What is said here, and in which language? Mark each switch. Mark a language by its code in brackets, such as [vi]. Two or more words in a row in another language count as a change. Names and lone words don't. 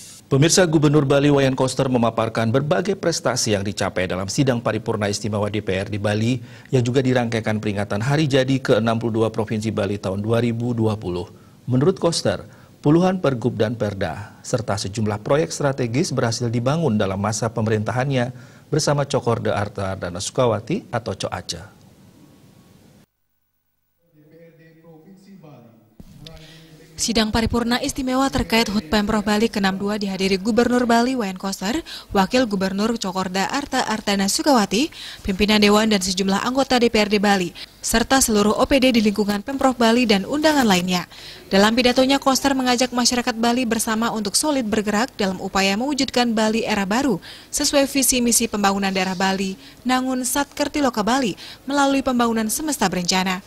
[id] Pemirsa, Gubernur Bali Wayan Koster memaparkan berbagai prestasi yang dicapai dalam sidang paripurna istimewa DPR di Bali yang juga dirangkaikan peringatan Hari Jadi ke-62 Provinsi Bali tahun 2020. Menurut Koster, puluhan pergub dan perda serta sejumlah proyek strategis berhasil dibangun dalam masa pemerintahannya bersama Cokorda Arta Ardana Sukawati atau Coaca. Sidang paripurna istimewa terkait HUT Pemprov Bali ke-62 dihadiri Gubernur Bali Wayan Koster, Wakil Gubernur Cokorda Arta Ardana Sukawati, pimpinan Dewan dan sejumlah anggota DPRD Bali, serta seluruh OPD di lingkungan Pemprov Bali dan undangan lainnya. Dalam pidatonya, Koster mengajak masyarakat Bali bersama untuk solid bergerak dalam upaya mewujudkan Bali era baru sesuai visi misi pembangunan daerah Bali, Nangun Satkerti Loka Bali melalui pembangunan semesta berencana.